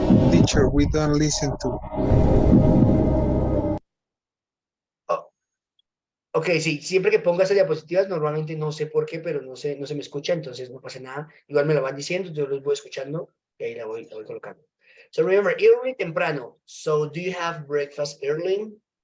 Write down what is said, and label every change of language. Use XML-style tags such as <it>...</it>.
<en>Teacher, we don't listen to.</en> <es>Oh, ok, sí, siempre que ponga esas diapositivas, normalmente no sé por qué, pero no se me escucha, entonces no pasa nada. Igual me lo van diciendo, yo los voy escuchando y ahí la voy colocando.</es> <en>So remember, early, temprano. So do you have breakfast early?</en>